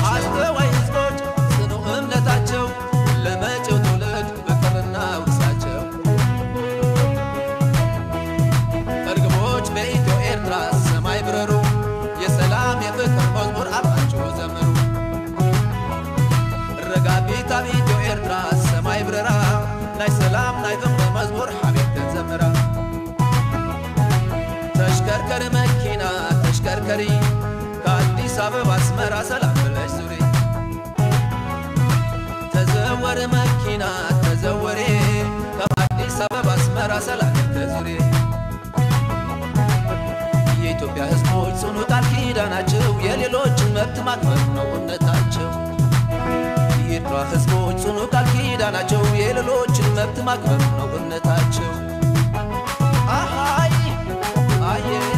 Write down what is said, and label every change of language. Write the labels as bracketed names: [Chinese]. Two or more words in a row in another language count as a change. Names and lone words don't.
[Amharic] አስተዋይ ህዝቦች ጽኑ እምነታቸው ለመጪው ትውልድ ፍቅርና ውርሳቸው እርግቦች በኢትዮ ኤርትራ ሰማይ ብረሩ የሰላም የፍቅር መዝሙር አብራቸው ዘምሩ [Tigrinya] ረጋቢታ በኢትዮ ኤርትራ ሰማይ ብረራ ናይ ሰላም ናይ ፍቅር መዝሙር ሐቢብከን ዘምራ [Amharic] ተሽከርከር መኪና ተሽከርከሪ ከአዲስ አበባ አስመራ ሰላም ብለሽ ዙሪ [Tigrinya] ተዘወረ መኪና ተዘወሬ ከአዲስ አበባ አስመራ ሰላም ተዙሪ [Amharic] የኢትዮጵያ ህዝቦች ጽኑ ቃል ኪዳናቸው የሌሎችን መብት ማክበር ነው እምነታቸው የኤርትራ ህዝቦች ጽኑ ቃል ኪዳናቸው የሌሎችን መብት ማክበር ነው እምነታቸው አሃይ አየ